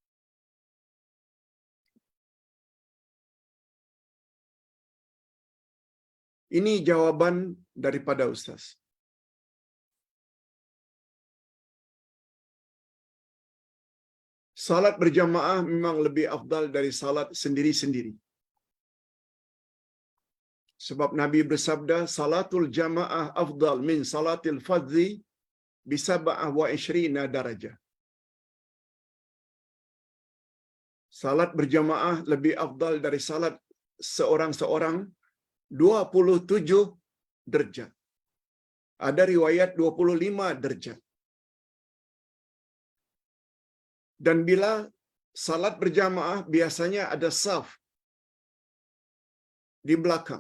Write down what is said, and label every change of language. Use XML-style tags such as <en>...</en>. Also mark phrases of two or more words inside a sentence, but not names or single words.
<id>Ini jawaban daripada Ustaz. Salat berjamaah memang lebih afdal dari salat sendiri-sendiri. Sebab Nabi bersabda,</id> <ar>صلاة الجماعة أفضل من صلاة الفذ بسبع وعشرين درجة.</ar> <id>Salat berjamaah lebih afdal dari salat seorang-seorang 27 derajat. Ada riwayat 25 derajat. Dan bila salat berjamaah biasanya ada saf di belakang.</id>